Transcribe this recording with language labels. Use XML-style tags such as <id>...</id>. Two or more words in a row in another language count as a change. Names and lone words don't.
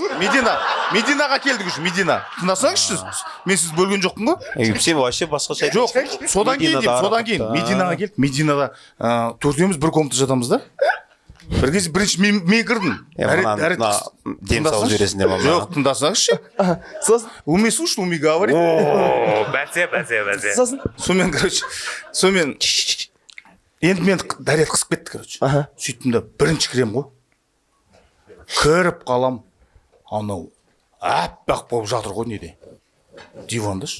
<kk>Жоқ, Мединаға келдік үшін, Медина. Тыңдасаңызшы, мен сіз бөлген жоқпын ғой. Сен вообще басқаша. Жоқ, содан кейін Мединаға келдік. Мединада төртеуміз бір комнатада жатамыз да. Бір кезде бірінші мен кірдім. Дем салып жібересің деп. Жоқ, тыңдасаңызшы. Сосын?</kk> <ru>Умей слушать, умей говорить.</ru> <kk>Бәсе. Сосын? Сонымен, короче, енді мен дәрет қысып кетті, короче. Сөйттім да, бірінші кірем ғой. Кіріп қалам, анау әппақ болып жатыр ғой неде. Дивандаш.</kk>